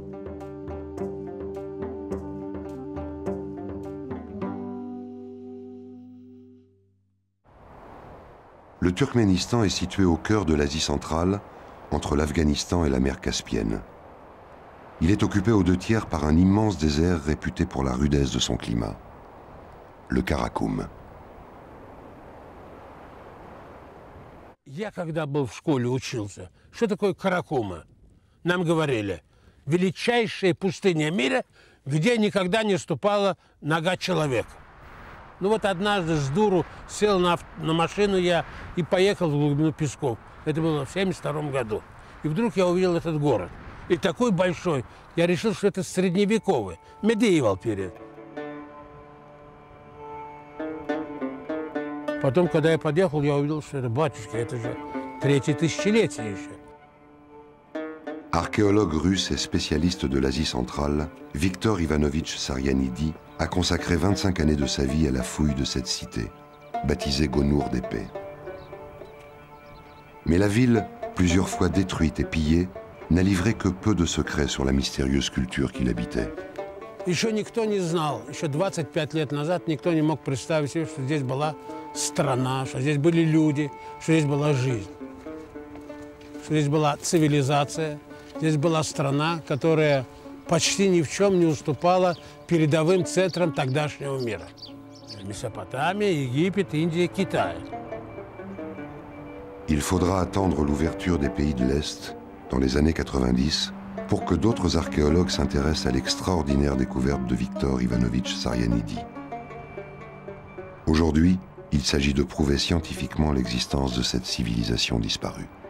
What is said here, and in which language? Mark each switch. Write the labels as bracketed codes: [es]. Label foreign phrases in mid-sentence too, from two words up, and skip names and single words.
[fr] Le Turkménistan est situé au cœur de l'Asie centrale, entre l'Afghanistan et la mer Caspienne. Il est occupé aux 2/3 par un immense désert réputé pour la rudesse de son climat, le Karakoum. [ru] Я когда был в школе учился, что такое Каракума? Нам говорили, величайшая пустыня мира, где никогда не ступала нога человека. Ну вот однажды с дуру сел на машину я и поехал в глубину песков. Это было в 1972 году. И вдруг я увидел этот город. И такой большой. Я решил, что это средневековый. [en] Medieval period. [ru] Потом, когда я подъехал, я увидел, что это, батюшка, это же 3-е тысячелетие еще. [fr] Archéologue russe et spécialiste de l'Asie centrale, Viktor Ivanovitch Sarianidi a consacré 25 années de sa vie à la fouille de cette cité, baptisée Gonur d'épée. Mais la ville, plusieurs fois détruite et pillée, n'a livré que peu de secrets sur la mystérieuse culture qui l'habitait. [ru] Еще никто не знал, еще 25 лет назад никто не мог представить себе, что здесь была страна, что здесь были люди, что здесь была жизнь, что здесь была цивилизация, здесь была страна, которая почти ни в чем не уступала передовым центрам тогдашнего мира. Месопотамия, Египет, Индия, Китай. [fr] Il faudra attendre l'ouverture des pays de l'Est, dans les années 90, pour que d'autres archéologues s'intéressent à l'extraordinaire découverte de Viktor Ivanovitch Sarianidi. Aujourd'hui, il s'agit de prouver scientifiquement l'existence de cette civilisation disparue.